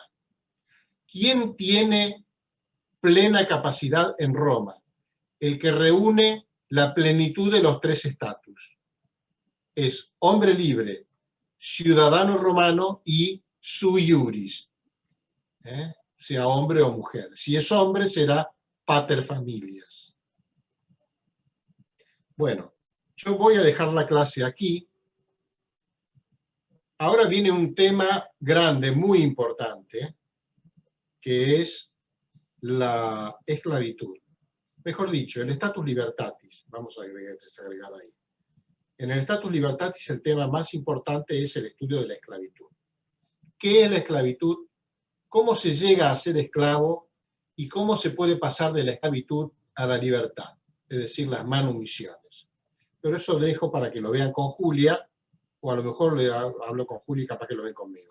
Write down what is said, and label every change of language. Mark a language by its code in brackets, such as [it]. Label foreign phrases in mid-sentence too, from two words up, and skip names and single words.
[es] ¿Quién tiene plena capacidad en Roma? El que reúne la plenitud de los 3 estatus. Es hombre libre, ciudadano romano y [la] sui iuris. [es] Sea hombre o mujer. Si es hombre, será paterfamilias. Bueno, yo voy a dejar la clase aquí. Ahora viene un tema grande, muy importante, que es la esclavitud. Mejor dicho, el [la] status libertatis. [es] Vamos a agregar ahí. En el [la] status libertatis [es] el tema más importante es el estudio de la esclavitud. ¿Qué es la esclavitud? ¿Cómo se llega a ser esclavo? ¿Y cómo se puede pasar de la esclavitud a la libertad? Es decir, las manumisiones. Pero eso lo dejo para que lo vean con Julia, o a lo mejor le hablo con Julia y capaz que lo ven conmigo.